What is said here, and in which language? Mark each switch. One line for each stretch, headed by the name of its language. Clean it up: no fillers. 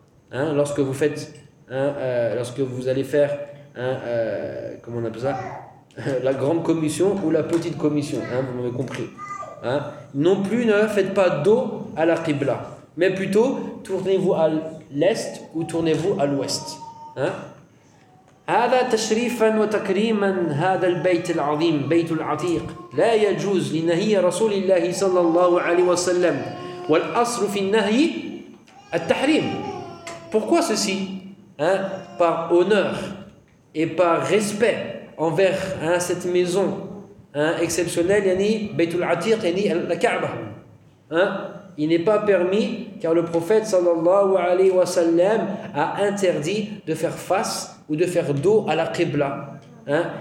French: Hein, lorsque vous faites, hein, lorsque vous allez faire, hein, comment on appelle ça, la grande commission ou la petite commission, hein, vous m'avez compris. Hein, non plus, ne faites pas dos à la Qibla, mais plutôt tournez-vous à l'est ou tournez-vous à l'ouest. Hein.
Arabic: هذا تشريفا وتكريما هذا البيت العظيم بيت العتيق لا يجوز لنهي رسول الله صلى الله عليه وسلم والأصل في النهي التحريم.
French: Pourquoi ceci, hein, par honneur et par respect envers, hein, cette maison, hein, exceptionnelle, yani بيت العتيق يعني la Kaaba, hein, il n'est pas permis, car le prophète
Arabic: صلى الله عليه وسلم
French: a interdit de faire face ou de faire dos à la Qibla. Hein?